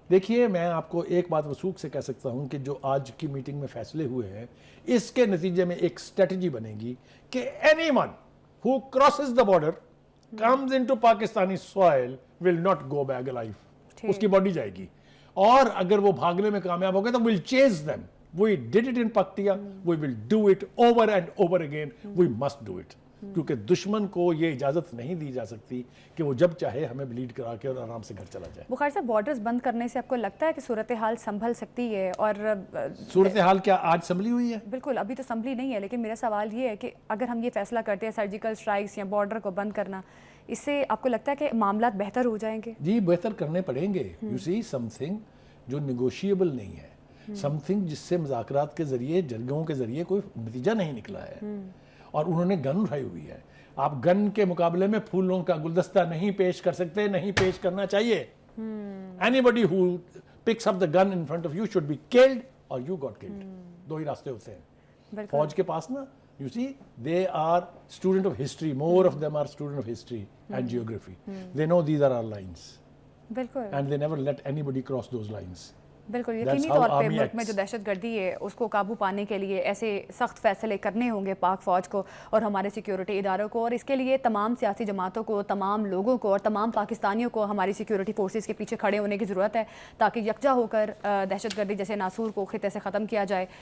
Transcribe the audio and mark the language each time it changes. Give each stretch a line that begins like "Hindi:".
Urdu: دیکھیے میں آپ کو ایک بات وثوق سے کہہ سکتا ہوں کہ جو آج کی میٹنگ میں فیصلے ہوئے ہیں اس کے نتیجے میں ایک اسٹریٹجی بنے گی کہ
English: Anyone who crosses the border comes into Pakistani soil will not go back alive.
Urdu: اس کی باڈی جائے گی, اور اگر وہ بھاگنے میں کامیاب ہو گئے تو
English: we'll chase them. We did it in Paktia, we will do it over and over again, we must do it.
Urdu: کیونکہ دشمن کو یہ اجازت نہیں دی جا سکتی کہ وہ جب چاہے ہمیں بلیڈ کرا کے اور آرام سے گھر چلا جائے. بخاری صاحب بارڈرز بند کرنے سے آپ کو لگتا ہے کہ صورتحال سنبھل سکتی ہے؟ اور صورتحال کیا آج سنبھلی ہوئی ہے؟ بالکل ابھی تو سنبھلی نہیں ہے, لیکن میرا سوال یہ ہے کہ اگر ہم یہ فیصلہ کرتے ہیں سرجیکل اسٹرائکس یا بارڈر کو بند کرنا, اس سے آپ کو لگتا ہے کہ معاملات بہتر ہو جائیں گے؟ جی بہتر کرنے پڑیں گے.
English: you see something
Urdu: جو نیگوشیبل نہیں ہے, سم تھنگ جس سے مذاکرات کے ذریعے جرگوں کے ذریعے کوئی نتیجہ نہیں نکلا ہے, اور انہوں نے گن اٹھائی ہوئی ہے. آپ گن کے مقابلے میں پھولوں کا گلدستہ نہیں پیش کر سکتے, نہیں پیش کرنا چاہیے.
English: Anybody who picks up the gun in front of you should be killed or you got killed.
Urdu: دو ہی راستے ہوتے ہیں. فوج کے پاس نا,
English: you see, they are student of history. More of them are student of history and geography. They know these are our lines.
Urdu: بالکل,
English: And they never let anybody cross those lines.
Urdu: بالکل یقینی طور پہ ملک میں جو دہشت گردی ہے اس کو قابو پانے کے لیے ایسے سخت فیصلے کرنے ہوں گے پاک فوج کو اور ہمارے سیکیورٹی اداروں کو, اور اس کے لیے تمام سیاسی جماعتوں کو, تمام لوگوں کو اور تمام پاکستانیوں کو ہماری سیکیورٹی فورسز کے پیچھے کھڑے ہونے کی ضرورت ہے تاکہ یکجا ہو کر دہشت گردی جیسے ناسور کو خطے سے ختم کیا جائے.